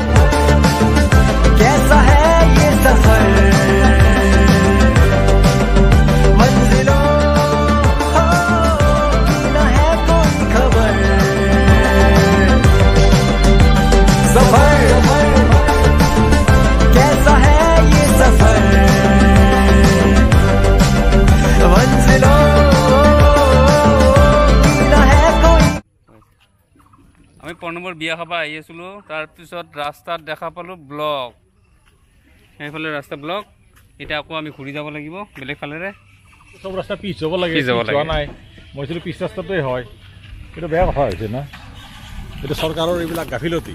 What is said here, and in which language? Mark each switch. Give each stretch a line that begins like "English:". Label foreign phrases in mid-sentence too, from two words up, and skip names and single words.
Hindi: कैसा है ये सफर मंजिलों की न है कोई खबर सफर कैसा है ये सफर मंजिलों की न है कोई
Assamese: আমি প্ৰণৱৰ বিয়া খাব আহি আছিলো তাৰপিছত ৰাস্তাত দেখা পালো ব্লক এইফালে ৰাস্তা ব্লক এটা আকৌ আমি ঘূৰি যাব লাগিব বেলেগ ফালেৰে সব ৰাস্তা পিছ যাব লাগে যোৱা নাই মই ছিল পিছ ৰাস্তাটোই হয় এটা বেয়া কথা হৈছে না এটা চৰকাৰৰ এইবিলাক গাফিলতি